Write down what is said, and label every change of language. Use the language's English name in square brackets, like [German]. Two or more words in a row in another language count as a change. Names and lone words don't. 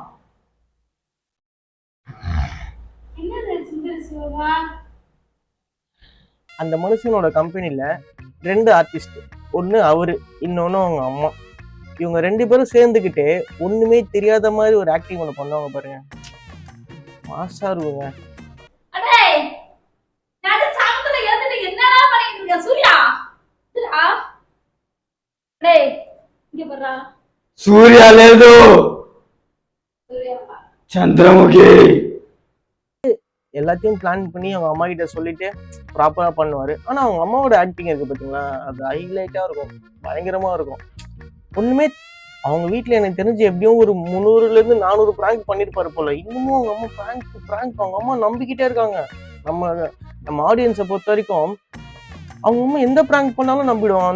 [Tamil] அந்த மனுஷனோட கம்பெனியில் 2 ஆர்டிஸ்ட், ஒன்று அவரு, இன்னொன்று அவங்க அம்மா. இவங்க 2 பேரும் சேர்ந்துக்கிட்டு ஒண்ணுமே தெரியாத மாதிரி ஒரு ஆக்டிங் ஒன்று பண்ணுவாங்க பாருங்க. மாசா இருக்குங்க. [Telugu] సూర్య లేదు, చంద్రముఖి. [Tamil] எல்லாத்தையும் பிளான் பண்ணி அவங்க அம்மா கிட்ட சொல்லிட்டு ப்ராப்பரா பண்ணுவாரு. ஆனா அவங்க அம்மாவோட ஆக்டிங் இருக்கு பாத்தீங்களா, அது ஹைலைட்டா இருக்கும், பயங்கரமா இருக்கும். ஒண்ணுமே அவங்க வீட்டுல எனக்கு தெரிஞ்சு எப்படியும் ஒரு 300ல இருந்து 400 பிராங்க் பண்ணிருப்பாரு போல. இன்னமும் அவங்க அம்மா பிராங்க் அவங்க அம்மா நம்பிக்கிட்டே இருக்காங்க. நம்ம ஆடியன்ஸை பொறுத்த வரைக்கும் அவங்க அம்மா எந்த பிராங்க் பண்ணாலும் நம்பிடுவாங்க.